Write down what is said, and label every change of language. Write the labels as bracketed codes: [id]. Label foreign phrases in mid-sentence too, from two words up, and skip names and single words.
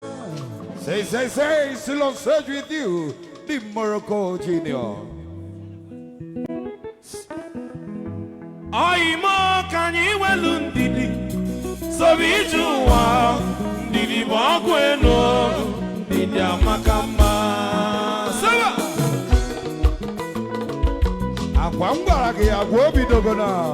[en] Say, say, say, still on stage with you, the Morocco Junior. [ig] Oyimo ka anyị welu ndidi, sobe ije ụwa, ndidi bụ ọgwụ enu, ndidi amaka mma. Saba! Agwa m gwara gị, agwa obi dogo na.